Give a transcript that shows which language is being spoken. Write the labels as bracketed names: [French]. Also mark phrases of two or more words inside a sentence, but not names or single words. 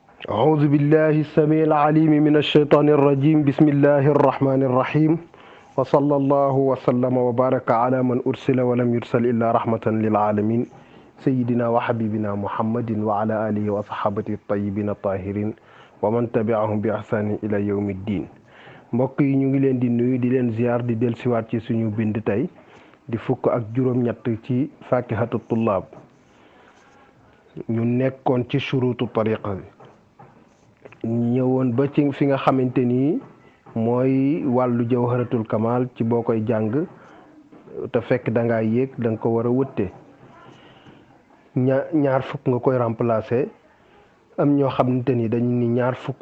[Arabic] أعوذ بالله السميع العليم من الشيطان الرجيم بسم الله الرحمن الرحيم وصلى الله وسلم وبارك على من أرسل ولم يرسل إلا رحمة للعالمين سيدنا وحبيبنا محمد وعلى آله وصحابته الطيبين الطاهرين ومن تبعهم بإحسان إلى يوم الدين. [Wolof] mbokk yi ñu ngi leen di nuyu di leen ziar di dellusiwaat ci suñu bind tey di fukk ak juróom-ñett ci fakihatu tullaab ñu nekkoon ci [Arabic] شروط الطريقة [Wolof] bi ñëwoon ba ci fi nga xamante ni mooy wàllu jawharatul kamal ci boo koy jàng te fekk da ngaa yéeg da nga ko war a wëtte ñaar fukk nga koy remplacer am ñoo xamante ni dañu ni ñaar fukk